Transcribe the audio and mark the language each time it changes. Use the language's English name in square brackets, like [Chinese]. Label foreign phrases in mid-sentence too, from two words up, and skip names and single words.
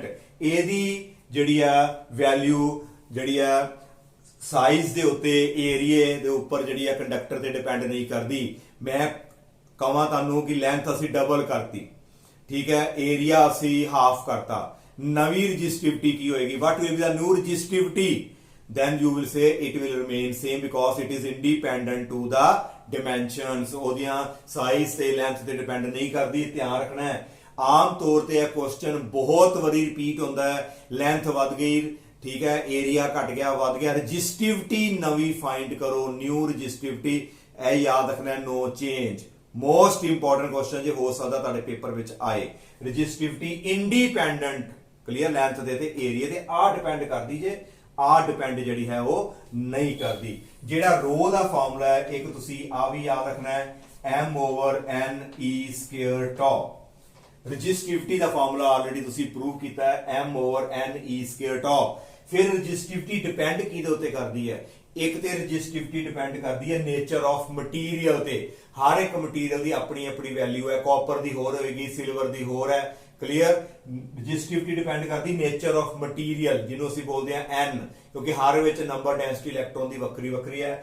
[Punjabi] ਇਹਦੀ ਜਿਹੜੀ ਆ ਵੈਲਿਊ ਜਿਹੜੀ ਆ ਸਾਈਜ਼ ਦੇ ਉੱਤੇ, ਏਰੀਏ ਦੇ ਉੱਪਰ ਜਿਹੜੀ ਆ ਕੰਡਕਟਰ ਤੇ ਡਿਪੈਂਡ ਨਹੀਂ ਕਰਦੀ. ਮੈਂ ਕਹਾਂ ਤੁਹਾਨੂੰ ਕਿ ਲੈਂਥ ਅਸੀਂ ਡਬਲ ਕਰਤੀ, ਠੀਕ ਹੈ, ਏਰੀਆ ਅਸੀਂ ਹਾਫ ਕਰਤਾ, ਨਵੀਂ ਰੈਜ਼ਿਸਟਿਵਿਟੀ ਕੀ ਹੋਏਗੀ? [English] what will be the new resistivity? then you will say it will remain same because it is independent to the dimensions. [Punjabi] ਉਹਦੀਆਂ ਸਾਈਜ਼ ਤੇ ਲੈਂਥ ਤੇ ਡਿਪੈਂਡ ਨਹੀਂ ਕਰਦੀ. ਧਿਆਨ ਰੱਖਣਾ ਹੈ. ਆਮ ਤੌਰ ਤੇ ਇਹ ਕੁਐਸਚਨ ਬਹੁਤ ਵਾਰੀ ਰਿਪੀਟ ਹੁੰਦਾ ਹੈ. ਲੈਂਥ ਵੱਧ ਗਈ, ਠੀਕ ਹੈ, ਏਰੀਆ ਘਟ ਗਿਆ, ਵੱਧ ਗਿਆ, ਰੈਜ਼ਿਸਟਿਵਿਟੀ ਨਵੀਂ ਫਾਈਂਡ ਕਰੋ, [English] new resistivity. [Punjabi] ਇਹ ਯਾਦ ਰੱਖਣਾ, [English] no change. most important question [Punjabi] ਜੇ ਹੋ ਸਕਦਾ ਤੁਹਾਡੇ ਪੇਪਰ ਵਿੱਚ ਆਏ. [English] resistivity independent, [Punjabi] ਕਲੀਅਰ, ਲੈਂਥ ਦੇ ਤੇ ਏਰੀਆ ਤੇ ਆ ਡਿਪੈਂਡ ਕਰਦੀ ਜੇ, ਆ ਡਿਪੈਂਡ ਜਿਹੜੀ ਹੈ ਉਹ ਨਹੀਂ ਕਰਦੀ. ਜਿਹੜਾ ਰੋ ਦਾ ਫਾਰਮੂਲਾ ਹੈ, ਇੱਕ ਤੁਸੀਂ ਆ ਵੀ ਯਾਦ ਰੱਖਣਾ ਹੈ, [English] m over n e square tau. [Punjabi] ਰੈਜ਼ਿਸਟਿਵਿਟੀ ਦਾ [English] formula already [Punjabi] ਤੁਸੀਂ ਪ੍ਰੂਵ ਕੀਤਾ ਹੈ, [English] m over n e square tau. [Punjabi] ਫਿਰ ਰੈਜ਼ਿਸਟਿਵਿਟੀ ਡਿਪੈਂਡ ਕਿਹਦੇ ਉੱਤੇ ਕਰਦੀ ਹੈ? ਇੱਕ ਤੇ ਰੈਜ਼ਿਸਟਿਵਿਟੀ ਡਿਪੈਂਡ ਕਰਦੀ ਹੈ [English] nature of material [Punjabi] ਤੇ. ਹਰ ਇੱਕ ਮਟੀਰੀਅਲ ਦੀ ਆਪਣੀ ਆਪਣੀ ਵੈਲਿਊ ਹੈ. ਕਾਪਰ ਦੀ ਹੋਰ ਹੋਏਗੀ, ਸਿਲਵਰ ਦੀ ਹੋਰ ਹੈ. ਕਲੀਅਰ? ਰੈਜ਼ਿਸਟਿਵਿਟੀ ਡਿਪੈਂਡ ਕਰਦੀ [English] nature of material, [Punjabi] ਜਿਹਨੂੰ ਅਸੀਂ ਬੋਲਦੇ ਆ n, ਕਿਉਂਕਿ ਹਰ ਵਿੱਚ [English] number density electron [Punjabi] ਦੀ ਵੱਖਰੀ ਵੱਖਰੀ ਹੈ.